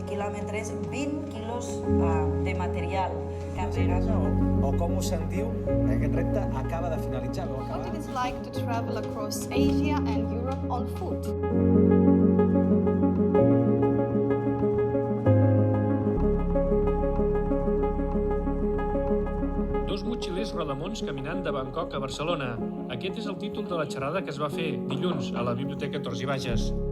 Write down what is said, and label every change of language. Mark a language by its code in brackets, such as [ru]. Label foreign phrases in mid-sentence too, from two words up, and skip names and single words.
[ca] aproximadament 20 quilos de material carregat. O com us sentiu, aquest repte acaba de finalitzar. [en] What it is like to travel across Asia and Europe on foot. [ca] Dos motxillers rodamons caminant de Bangkok a Barcelona. Aquest és el títol de la xerrada que es va fer dilluns a la Biblioteca Torts i Bages.